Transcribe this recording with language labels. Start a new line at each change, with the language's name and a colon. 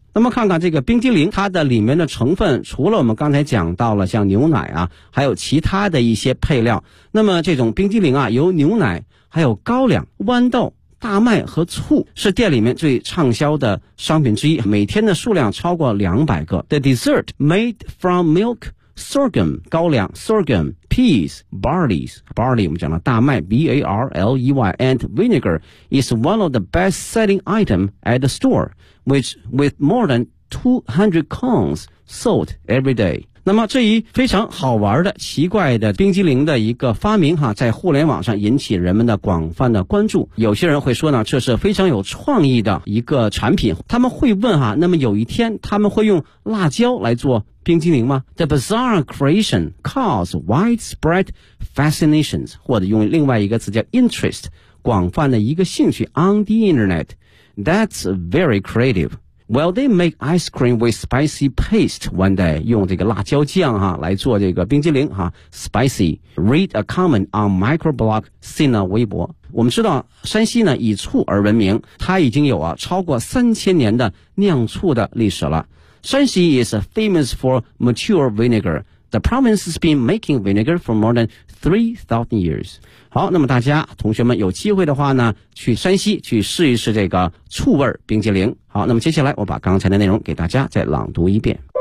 Chinese: 那么看看这个冰激凌，它的里面的成分，除了我们刚才讲到了像牛奶啊，还有其他的一些配料。那么这种冰激凌啊，由牛奶、还有高粱、豌豆、大麦和醋是店里面最畅销的商品之一，每天的数量超过200个。
English: The dessert made from milk, sorghum, 高粱 sorghum, peas, barley
Chinese: 我们讲了大麦
English: barley, and vinegar is one of the best selling items at the store, which with more than 200 cones sold every day.
Chinese: 那么这一非常好玩的奇怪的冰激凌的一个发明哈，在互联网上引起人们的广泛的关注。有些人会说呢，这是非常有创意的一个产品。他们会问哈，那么有一天他们会用辣椒来做冰激凌吗？
English: The bizarre creation caused widespread fascinations,
Chinese: 或者用另外一个词叫
English: interest,
Chinese: 广泛的一个兴趣
English: on the internet. That's very creative. Will they make ice cream with spicy paste one day?
Chinese: 用这个辣椒酱哈来做这个冰激凌哈 ,spicy.
English: Read a comment on microblog Sina Weibo.
Chinese: 我们知道山西呢以醋而闻名，它已经有啊超过3000年的酿醋的历史了。
English: Shanxi is famous for mature vinegar. The province has been making vinegar for more than 3,000 years.
Chinese: 好，那么大家同学们有机会的话呢，去山西去试一试这个醋味冰激凌。好，那么接下来我把刚才的内容给大家再朗读一遍。